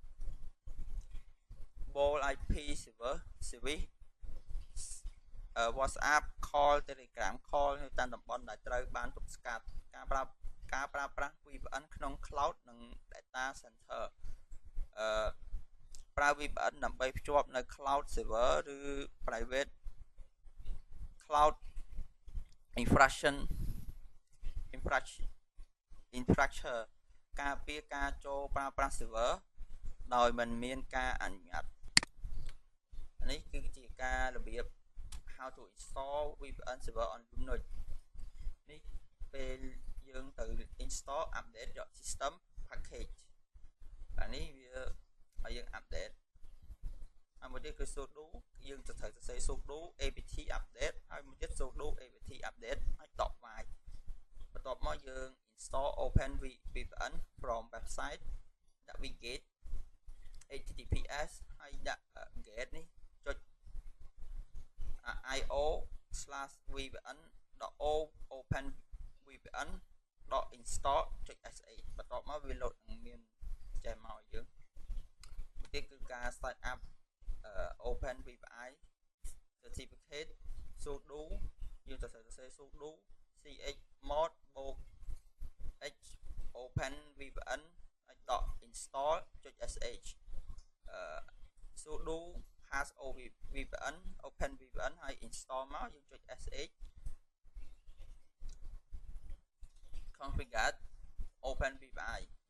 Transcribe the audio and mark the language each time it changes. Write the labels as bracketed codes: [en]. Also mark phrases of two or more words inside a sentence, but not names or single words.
[en] Vol IP service WhatsApp call Telegram call [km] នៅតាមតំបន់ដែលត្រូវបានទប់ស្កាត់ការប្រើប្រាស់ VPN ក្នុង cloud និង [en] data center [km] ប្រើ VPN ដើម្បីភ្ជាប់នៅ [en] cloud server [km] ឬ [en] private cloud [km] infrastructure ការពារការចូលប្រើប្រាស់ server ដោយមិនមានការអនុញ្ញាតនេះគឺជាការរបៀប [en] how to install VPN server on Linux [km] នេះពេលយើងទៅ [en] install update your system package [km] អានេះវាឲ្យយើង [en] update [km] ហើយមួយទៀតគឺ [en] sudo [km] យើងត្រូវសរសេរ [en] sudo apt update [km] ហើយមួយទៀត [en] sudo apt update [km] ហើយដកវាយបន្ទាប់មកយើង [en] install open VPN from website [km] ដាក់ [en] wget https [km] ហើយដាក់ [en] get [km] នេះចុច [en] io/vpn.open vpn.install [km] ចុច sh បន្ទាប់មកវាលោតនឹងមានចេះមកឲ្យយើងទៀតគឺការ [en] set up open VPI certificate sudo [km] យើងត្រូវសរសេរ [en] sudo chmod -- h open vpn .install [km] ចុច sh [en] sudo #vpn open vpn ហើយ install មកយើងចុច sh configure open vpn